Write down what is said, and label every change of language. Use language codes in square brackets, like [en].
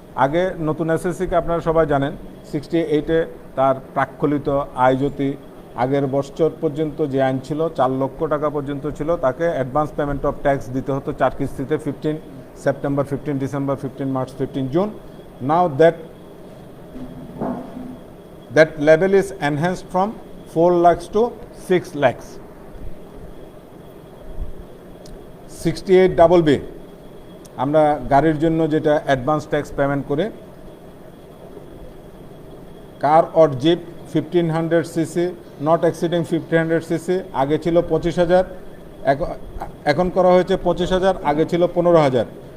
[bn] আগে নতুন এসএসসিকে আপনারা সবাই জানেন, 68-এ তার প্রাক্কলিত আয়জ্যোতি আগের বছর পর্যন্ত যে আইন ছিল 4 লক্ষ টাকা পর্যন্ত ছিল, তাকে অ্যাডভান্স পেমেন্ট অফ ট্যাক্স দিতে হতো 4 কিস্তিতে, 15 September, 15 December, 15 March, 15 June. [en] Now that level is enhanced from 4 lakhs to 6 lakhs. [bn] 68BB আমরা গাড়ির জন্য যেটা অ্যাডভান্স ট্যাক্স পেমেন্ট করে, কার or zip 1500 CC not exceeding 1500 CC, আগে ছিল 25,000, এখন করা হয়েছে 25,000, আগে ছিল 15,000।